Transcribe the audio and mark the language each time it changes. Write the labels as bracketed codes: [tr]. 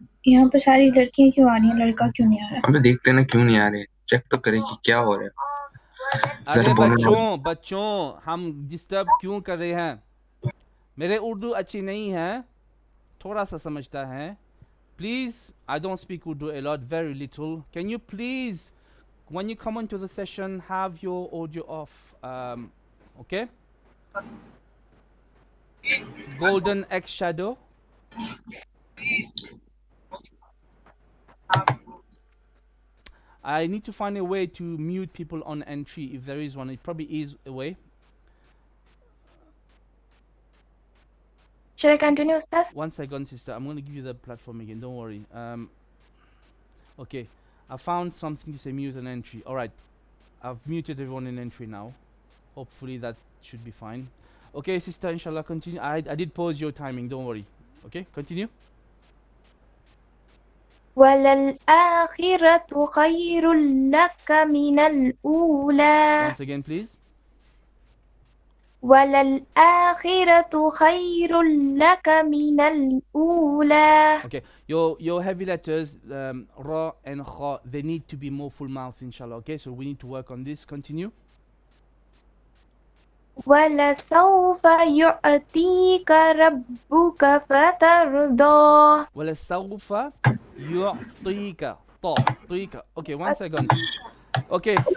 [hi] यहाँ पर सारी लड़कियां क्यों आ रही हैं, लड़का क्यों नहीं आ रहा? अबे देखते ना क्यों नहीं आ रहे, चेक तो करें कि क्या हो रहा है। अरे जरा बोलो ना। बच्चों हम डिस्टर्ब क्यों कर रहे हैं? मेरे उर्दू अच्छी नहीं है, थोड़ा सा समझता है. [en] Please, I don't speak Urdu a lot, very little. Can you please, when you come into the session, have your audio off? Okay? Golden X shadow. I need to find a way to mute people on entry if there is one. It probably is a way. Should I continue, Ustad? 1 second, sister. I'm going to give you the platform again. Don't worry. Okay. I found something to say mute an entry. Alright. I've muted everyone in entry now. Hopefully that should be fine. Okay, sister, inshallah, continue. I did pause your timing. Don't worry. Okay, continue. [ar] وللآخرة خير لك من الأولى. [en] Once again, please. [ar] وللآخرة خير لك من الأولى. [en] Okay, your heavy letters, ra and kha, they need to be more full mouth, inshallah. Okay, so we need to work on this. Continue. [ar] ولسوف يعطيك ربك فترضى. وَلَسَوْفَ يُعْطِيكَ طِيكَ. [en] Okay, 1 second. Okay.